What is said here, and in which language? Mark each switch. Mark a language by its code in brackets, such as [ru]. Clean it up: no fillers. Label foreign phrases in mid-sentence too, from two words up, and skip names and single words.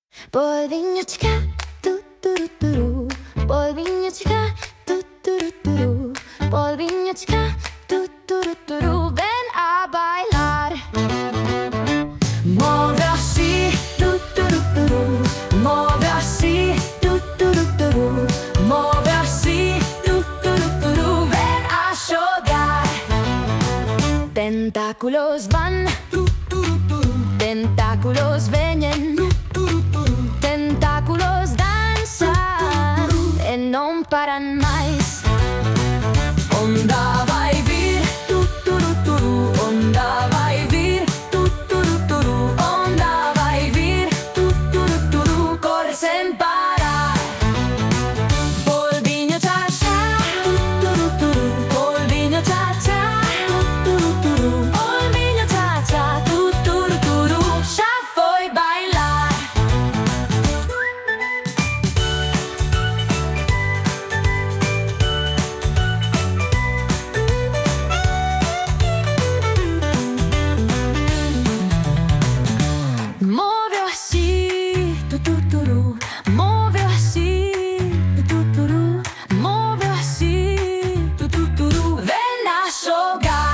[es] Polvignotica, tu tu tu tu, polvignotica, tu tu tu tu, polvignotica, tu tu tu tu, ven a bailar. Muove así, tu tu tu, muove así, tu tu tu, muove así, tu tu tu, ven a jugar. Tentáculos van, tentáculos vienen, [pt] tentáculos dançam e não param mais. Onda vai vir, tu, onda vai vir, tu, onda vai vir, tu, corre sem parar. Polvinho tchá tchá, tu, polvinho tchá tchá, tu, polvinho tchá tchá, tu, já foi bailar. Muove assim, tu, muove assim, tu, muove assim, tu, vem a jogar.